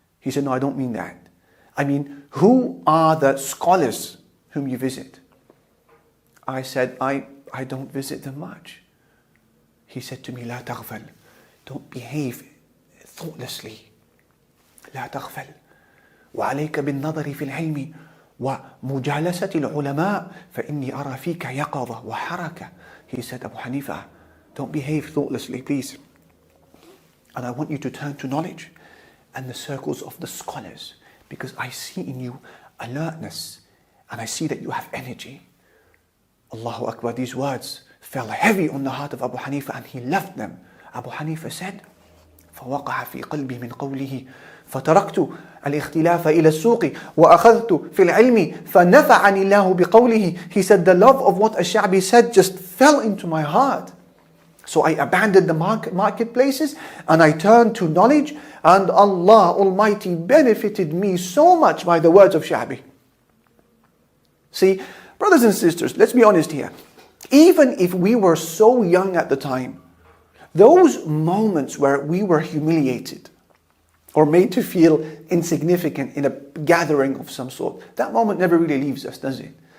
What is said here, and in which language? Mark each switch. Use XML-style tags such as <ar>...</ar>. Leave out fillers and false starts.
<en>He said, no, I don't mean that. I mean, who are the scholars whom you visit? I said, I don't visit them much. He said to me,</en> <ar>لا تغفل.</ar> <en>Don't behave thoughtlessly.</en> <ar>لا تغفل. وعليك بالنظر في العلم ومجالسة العلماء فإني أرى فيك يقظة وحركة.</ar> <en>He said, Abu Hanifa, don't behave thoughtlessly, please. And I want you to turn to knowledge and the circles of the scholars, because I see in you alertness and I see that you have energy. Allahu Akbar, these words fell heavy on the heart of Abu Hanifa and he left them. Abu Hanifa said, فَوَقَعَ فِي قَلْبِي مِنْ قَوْلِهِ فَتَرَكْتُ الاختلاف إلى السوق وأخذت في العلم فنفعني الله بقوله. He said, the love of what Ash-Sha'bi said just fell into my heart. So I abandoned the marketplaces and I turned to knowledge, and Allah Almighty benefited me so much by the words of Sha'bi. See, brothers and sisters, let's be honest here. Even if we were so young at the time, those moments where we were humiliated or made to feel insignificant in a gathering of some sort, that moment never really leaves us, does it?</en>